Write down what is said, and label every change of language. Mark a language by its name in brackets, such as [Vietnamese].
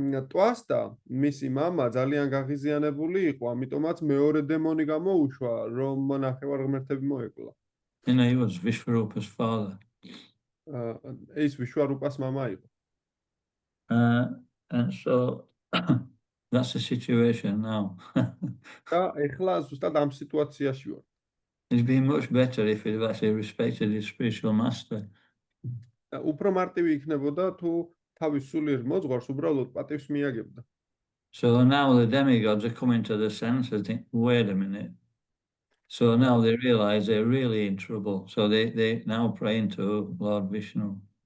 [Georgian] Twasta მისი მამა ძალიან გაღიზიანებული იყო, ამიტომაც მეორე დემონი გამოუშვა, რომ ნახევარღმერთები მოეკლა. [English] He was Vishvarupa's father. [Georgian] ის ვიშვარუპას მამა იყო. [English] And so that's the situation now. [Georgian] და ეხლა ზუსტად ამ სიტუაციაში ვარ. [English] It'd been much better if he'd actually respected his spiritual master. [Georgian] უფრო მარტივი იქნებოდა თუ თავის სულიერ მოძღვარს უბრალოდ პატივს მიაგებდა. [English] So now the demigods are coming to the sense and think, wait a minute. So now they realize they're really in trouble. So they now praying to Lord Vishnu.